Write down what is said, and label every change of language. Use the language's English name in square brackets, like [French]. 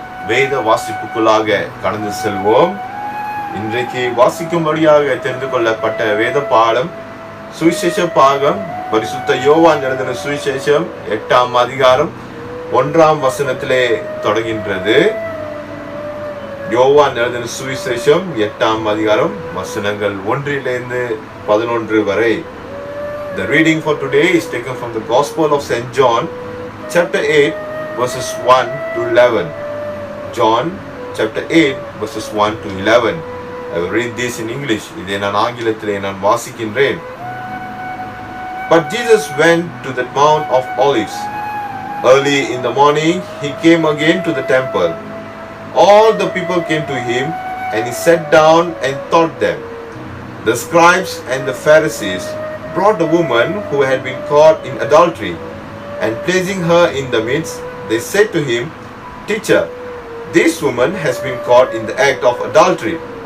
[Tamil] வேத வாசிப்புக்குள்ளாக கடந்து செல்வோம். இன்றைக்கு வாசிக்கும்படியாக தெரிந்து கொள்ளப்பட்ட வேத பாடம் சுவிசேஷ பாகம் பரிசுத்த யோவான் எழுதின சுவிசேஷம் 8ஆம் அதிகாரம் 1ஆம் வசனத்திலே தொடங்கின்றது. யோவான் எழுதின சுவிசேஷம் 8ஆம் அதிகாரம் வசனங்கள் 1 to 11 வரை. [English] The reading for today is taken from the Gospel of St. John, chapter 8, verses 1 to 11. John, chapter 8, verses 1 to 11. I will read this in English. [Tamil] இதை நான் ஆங்கிலத்திலே நான் வாசிக்கின்றேன். [English] But Jesus went to the Mount of Olives. Early in the morning, he came again to the temple. All the people came to him, and he sat down and taught them. The scribes and the Pharisees brought the woman who had been caught in adultery, and placing her in the midst, they said to him, "Teacher, this woman has been caught in the act of adultery.